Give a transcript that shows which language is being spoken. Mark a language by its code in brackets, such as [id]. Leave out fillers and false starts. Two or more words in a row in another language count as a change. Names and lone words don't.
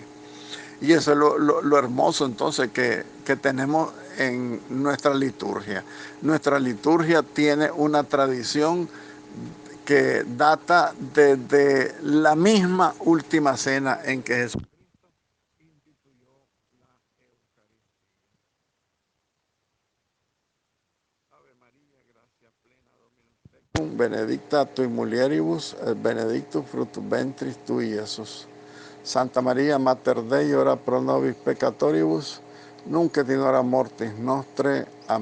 [es] Y eso es lo hermoso entonces que tenemos en nuestra liturgia. Nuestra liturgia tiene una tradición que data desde la misma última cena en que Jesús instituyó la Eucaristía. [la] Ave María, gracia plena, Dominus tecum, benedicta tui mulieribus, et benedictus fructus ventris tui, Iesus. Santa María, Mater Dei, ora pro nobis peccatoribus, nunc et in hora mortis nostre.